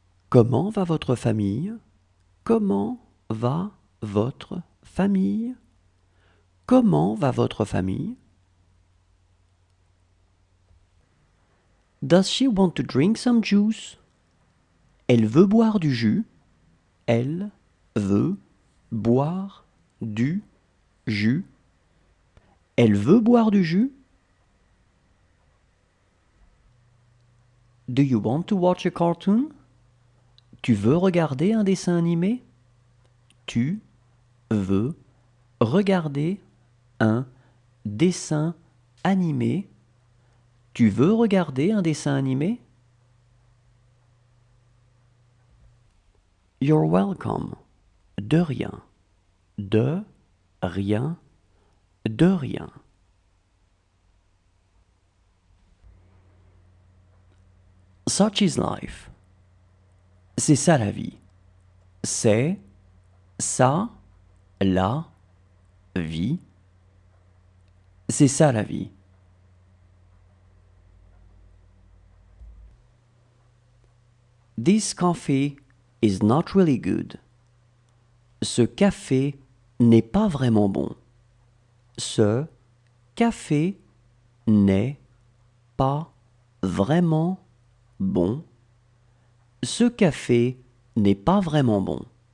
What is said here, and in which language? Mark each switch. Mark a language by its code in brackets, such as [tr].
[fr] Comment va votre famille? Comment va votre famille? Comment va votre famille? [en] Does she want to drink some juice? [fr] Elle veut boire du jus. Elle veut boire du jus. Elle veut boire du jus. [en] Do you want to watch a cartoon? [fr] Tu veux regarder un dessin animé? Tu veux regarder un dessin animé? Tu veux regarder un dessin animé? [en] You're welcome. [fr] De rien. De rien. De rien. [en] Such is life. [fr] C'est ça la vie. C'est ça la vie. C'est ça la vie. [en] This coffee is not really good. [fr] Ce café n'est pas vraiment bon. Ce café n'est pas vraiment bon. Ce café n'est pas vraiment bon.